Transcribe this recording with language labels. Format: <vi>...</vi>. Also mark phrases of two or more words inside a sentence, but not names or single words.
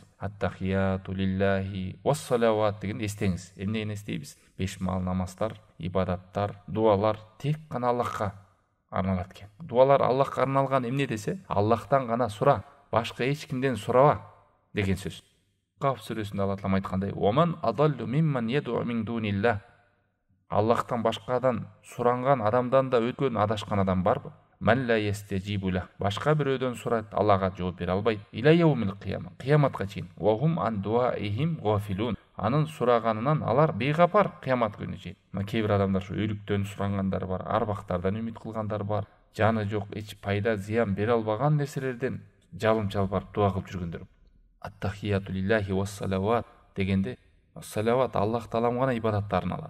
<ar>التحيات لله والصلوات</ar> <ky>дегенде эстеңиз. Эмнени эстейбиз? 5 мал намаздар, ибадаттар, дуалар тек гана Аллахка арналат экен. Дуалар Аллахка арналган эмне десе, Аллахтан гана сура, башка эч кимден сураба деген сөз. Каф сүрөсүндө Аллах таалам айткандай:</ky> <ar>"ومن أضل ممن يدعو من دون الله".</ar> <ky>Аллахтан башкадан суранган адамдан да өткөн адашкан адам барбы?</ky> <ar>من لا يستجيب له.</ar> <ky>Башка бирөөдөн сурайт, Аллага жооп бере албайт.</ky> <ar>إلى يوم القيامة.</ar> <ky>Кыяматка чейин.</ky> <ar>وهم عن دعائهم غافلون.</ar> <ky>Анын сураганынан алар бейгапар кыямат күнүнө чейин. Кээ бир адамдар ушу өлүктөн сурангандар бар, арбактардан үмүт кылгандар бар, жаны жок, эч пайда, зыян бере албаган нерселерден жалым жалбарып дуа кылып жүргөндөр.</ky> <ar>التحيات لله والصلوات</ar> <ky>дегенде, салават Аллах таалам гана ибадаттарын алат.</ky>